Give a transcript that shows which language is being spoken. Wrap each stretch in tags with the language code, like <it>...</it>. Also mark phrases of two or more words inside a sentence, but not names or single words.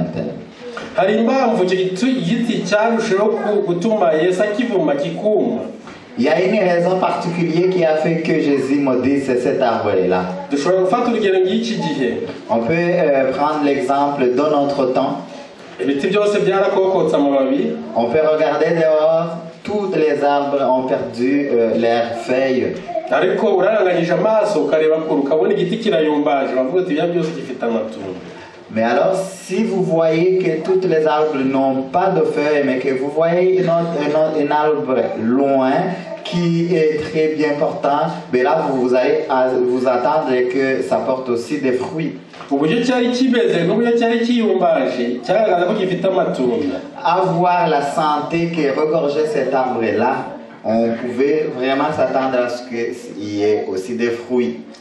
<rw>Hari impamvu igiti cyarushaho gutuma Yesu akivuma kikuma.</rw> <fr>Il y a une raison particulière qui a fait que Jésus maudisse cet arbre-là.</fr> <rw>Dushobora gufata urugero ng'iki gihe.</rw> <fr>On peut prendre l'exemple de notre temps.</fr> <rw>Ibiti byose byarakokotse amababi.</rw> <fr>On peut regarder dehors, tous les arbres ont perdu leurs feuilles.</fr> <rw>Ariko uraranganyije amaso ukareba kure ukabona igiti kirayumbaje bavuga ati byose gifite amatunda.</rw> <fr>Mais alors, si vous voyez que tous les arbres n'ont pas de feuilles, mais que vous voyez un arbre loin qui est très bien portant, mais là vous allez vous attendre que ça porte aussi des fruits. Avoir la santé qui regorgeait cet arbre-là, on pouvait vraiment s'attendre à ce qu'il y ait aussi des fruits.</fr>